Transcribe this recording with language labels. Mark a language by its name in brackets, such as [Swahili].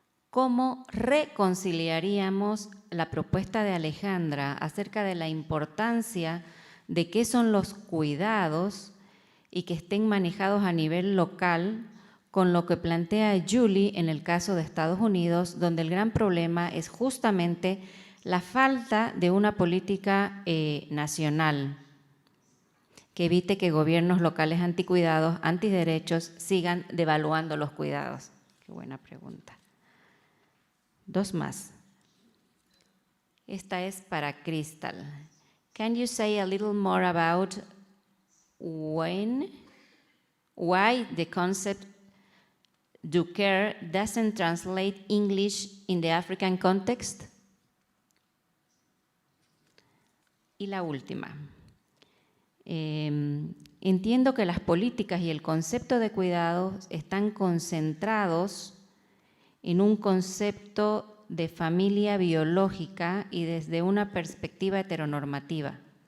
[Spanish] ¿Cómo reconciliaríamos la propuesta de Alejandra acerca de la importancia de qué son los cuidados y que estén manejados a nivel local con lo que plantea Julie en el caso de Estados Unidos, donde el gran problema es justamente la falta de una política nacional que evite que gobiernos locales anticuidados, antiderechos, sigan devaluando los cuidados? Qué buena pregunta. Dos más. Esta es para Crystal. [English] Can you say a little more about why the concept do care doesn't translate English in the African context? [Spanish] Y la última. Entiendo que las políticas y el concepto de cuidados están concentrados en un concepto de familia biológica y desde una perspectiva heteronormativa.